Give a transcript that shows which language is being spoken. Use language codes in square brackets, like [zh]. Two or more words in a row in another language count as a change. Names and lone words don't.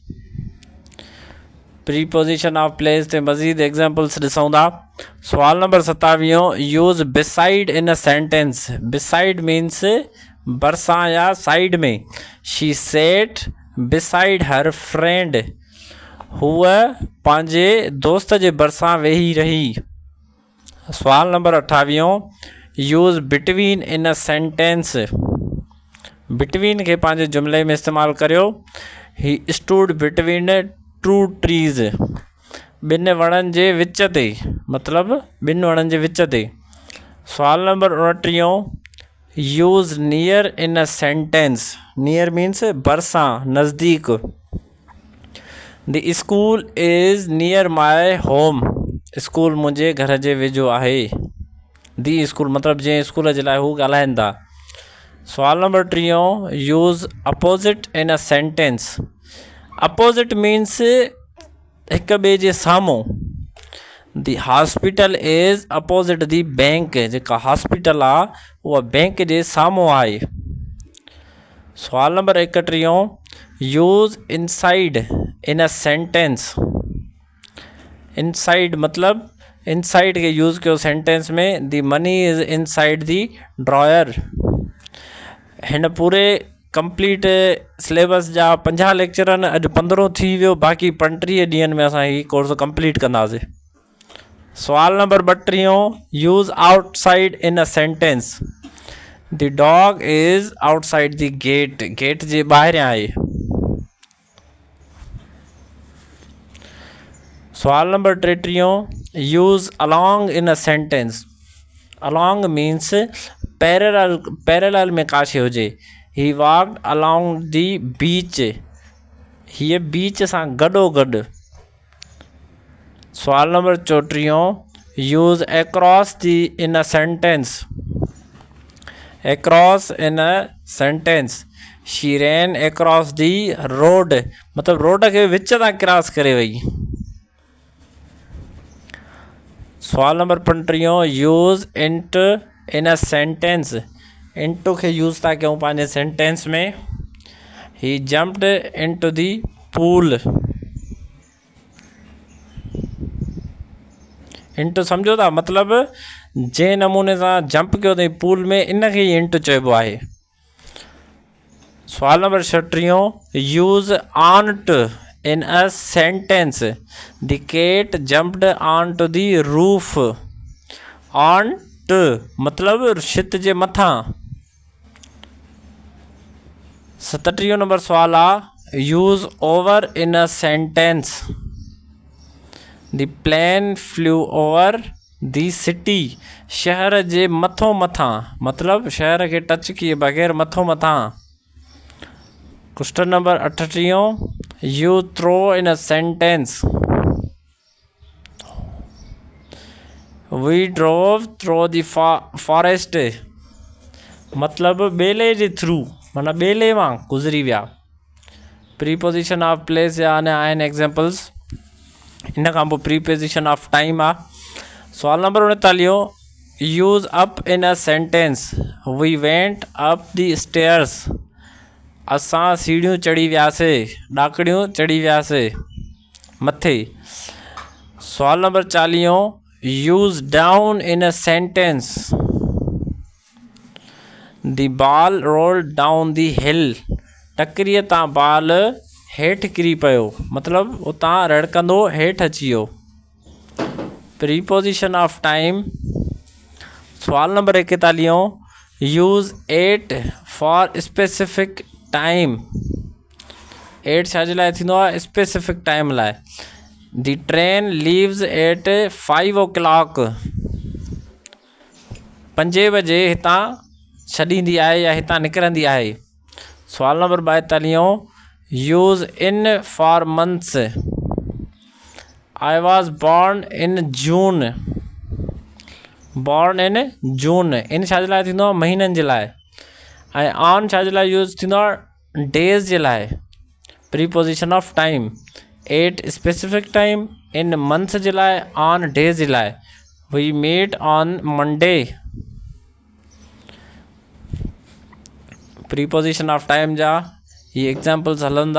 [en] preposition of place [sd] ते मज़ीद एग्जाम्पल्स ॾिसूं था। सवाल नंबर [en] 27 use beside in a sentence. beside means [sd] भरिसां या साइड में। [en] she sat beside her friend. [sd] हूअ पंहिंजे दोस्त जे भरिसां वेही रही। सवाल नंबर [en] 28 use between in a sentence. [sd] बिटवीन खे पंहिंजे जुमिले में इस्तेमालु करियो। [en] he stood between two trees. [sd] ॿिनि वणनि जे विच ते, मतिलबु ॿिनि वणनि जे विच ते। सवाल नंबर [en] 29 use near in a sentence. near means [sd] भरिसां, नज़दीक। [en] the school is near my home. [sd] स्कूल मुंहिंजे घर जे वेझो आहे। [en] the school [sd] मतिलबु जंहिं स्कूल जे लाइ हू ॻाल्हाइनि था। सवाल नंबर [en] 30 use opposite in a sentence. opposite means [sd] हिक ॿिए जे साम्हूं। [en] the hospital is opposite the bank. [sd] जेका हॉस्पिटल आहे उहा बैंक जे साम्हूं आहे। सवाल नंबर [en] 31 use inside in a sentence. [sd] इनसाइड मतलब इनसाइड के यूज़ कयो सेंटेंस में। [en] the money is inside the drawer. [sd] हिन पूरे कंप्लीट सिलेबस जा 50 लेक्चर आहिनि। अॼु 15 थी वियो, बाक़ी 35 ॾींहंनि में असां हीउ कोर्स कंप्लीट कंदासीं। सवाल नंबर [en] 32 use outside in a sentence. the dog is outside the gate. [sd] गेट जे ॿाहिरियां आहे। सवाल नंबर [en] 33 use along in a sentence. along means [sd] पैरेलल में का शइ हुजे। [en] he walked along the beach. [sd] हीअ बीच सां गॾोगॾु। सवाल नंबर [en] 34 use across the in a sentence. across in a sentence. she ran across the road [sd] मतिलबु रोड खे विच तां क्रॉस करे वई। सवाल नंबर [en] 35 use int in a sentence. [sd] इंटू खे यूज़ था कयूं पंहिंजे सेंटेंस में। [en] he jumped into the pool. [sd] इंटू सम्झो था मतिलबु जंहिं नमूने सां जंप कयो अथई पूल में, इनखे ही इंटू चइबो आहे। सवाल नंबर [en] 36 use onto in a sentence. the cat jumped on to the roof. on to [sd] मतिलबु छित जे मथां। [en] 37 [sd] नंबर सवाल आहे [en] use over in a sentence. the plane flew over the city. [sd] शहर जे मथों मथां मतिलबु शहर खे टच किए बग़ैर मथों मथां। [en] question number 38 you throw in a sentence. we drove through the forest. [sd] मतिलबु ॿेले जे थ्रू माना ॿेले मां गुज़री विया। [en] preposition of place [sd] जा अञा आहिनि एग्जाम्पल्स। इन खां पोइ [en] preposition of time [sd] आहे। सवाल नंबर [en] 39 use up in a sentence. we went up the stairs. [sd] असां सीढ़ियूं चढ़ी वियासीं, ॾाकड़ियूं चढ़ी वियासीं मथे। सवाल नंबर [en] 40 use down in a sentence. the ball roll down the hill. [sd] टकरीअ तां बॉल हेठि किरी पियो मतिलबु उतां रड़कंदो हेठि अची वियो। [en] preposition of time. [sd] सवाल नंबर [en] 41 use at for specific time. [sd] एट छाजे लाइ थींदो आहे? [en] specific time [sd] लाइ। [en] the train leaves at 5 o'clock. [sd] 5 बजे हितां छॾींदी आहे या हितां निकिरंदी आहे। सवाल नंबर [en] 42 use in for months. I was born in June, born in June, [sd] इन छा जे लाइ थींदो आहे महीननि जे लाइ, ऐं ऑन छा जे लाइ यूज़ थींदो आहे डेज़ जे लाइ, [en] preposition of time, at specific time, in month [sd] जे लाइ, [en] on days [sd] जे लाइ, [en] we met on Monday, preposition of time [sd] जा ये एग्जाम्पल्स हलंदा।